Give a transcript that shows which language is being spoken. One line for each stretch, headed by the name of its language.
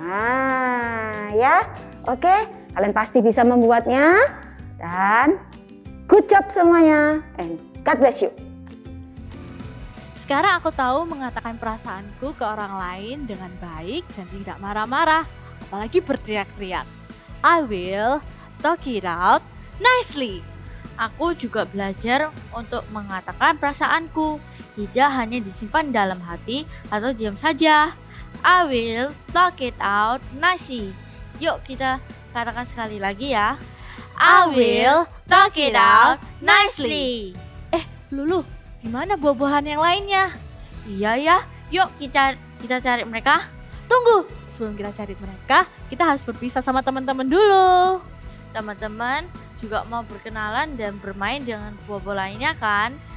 Indonesian: Nah, ya. Oke, kalian pasti bisa membuatnya dan
English: good job
Indonesian: semuanya
English: and God bless you.
Indonesian: Sekarang aku tahu mengatakan perasaanku ke orang lain dengan baik dan tidak marah-marah, apalagi berteriak-teriak.
English: I will talk it out nicely.
Indonesian: Aku juga belajar untuk mengatakan perasaanku, tidak hanya disimpan dalam hati atau diam saja.
English: I will talk it out nicely.
Indonesian: Yuk kita katakan sekali lagi ya.
English: I will talk it out nicely.
Indonesian: Lulu, gimana buah-buahan yang lainnya? Iya ya, yuk kita cari mereka. Tunggu, sebelum kita cari mereka, kita harus berpisah sama teman-teman dulu. Teman-teman juga mau berkenalan dan bermain dengan buah-buah lainnya kan?